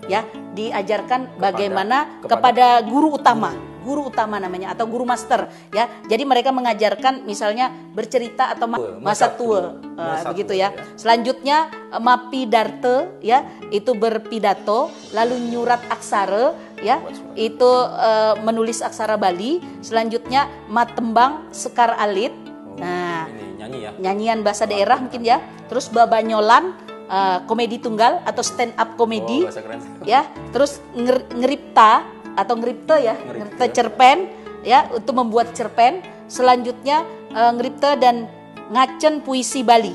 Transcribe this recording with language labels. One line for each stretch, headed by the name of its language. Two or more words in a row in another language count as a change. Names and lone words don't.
Indonesian: ya, diajarkan bagaimana kepada guru utama namanya, atau guru master, ya. Jadi mereka mengajarkan misalnya bercerita atau masa tua, begitu ya. Selanjutnya
Balinese: mapi darte,
Indonesian: ya, itu berpidato, lalu
Balinese: nyurat aksara,
Indonesian: ya, itu menulis aksara Bali.
Balinese: Selanjutnya matembang sekar alit.
Indonesian: Nah, ini nyanyi ya. Nyanyian bahasa daerah mungkin ya. Terus babanyolan, komedi tunggal atau
English: stand up
Indonesian: komedi, bahasa keren. ya. Terus ngeripta atau ngeripte ya,
Balinese: ngeripte cerpen,
Indonesian: ya, untuk membuat cerpen. Selanjutnya ngeripte dan
Balinese: ngacen puisi Bali.